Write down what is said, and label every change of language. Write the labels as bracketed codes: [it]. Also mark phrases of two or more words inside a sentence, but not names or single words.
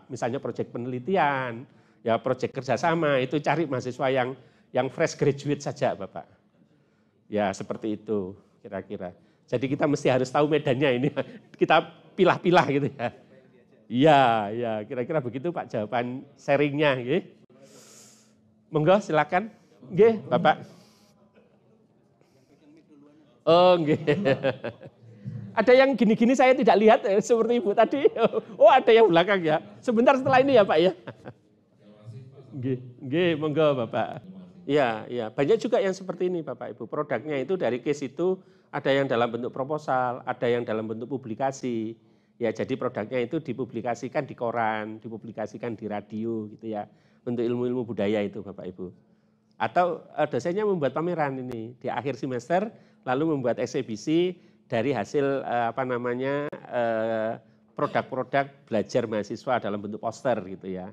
[id] Misalnya proyek penelitian, ya proyek kerjasama, itu cari mahasiswa yang [en] fresh graduate [id] saja Bapak. Ya seperti itu kira-kira. Jadi kita mesti harus tahu medannya ini, kita pilah-pilah gitu ya. Ya kira-kira begitu Pak jawaban sharingnya. Monggo silakan. Nggih Bapak. Oh nggih. Ada yang gini-gini saya tidak lihat seperti Ibu tadi. Oh ada yang belakang ya. Sebentar setelah ini ya Pak ya. [jv] Nggih, monggo Bapak. [id] Iya, banyak juga yang seperti ini Bapak Ibu. Produknya itu dari case itu ada yang dalam bentuk proposal, ada yang dalam bentuk publikasi. Ya, jadi produknya itu dipublikasikan di koran, dipublikasikan di radio gitu ya. Untuk ilmu-ilmu budaya itu Bapak Ibu. Atau dosennya membuat pameran ini di akhir semester lalu membuat eksibisi dari hasil produk-produk belajar mahasiswa dalam bentuk poster gitu ya.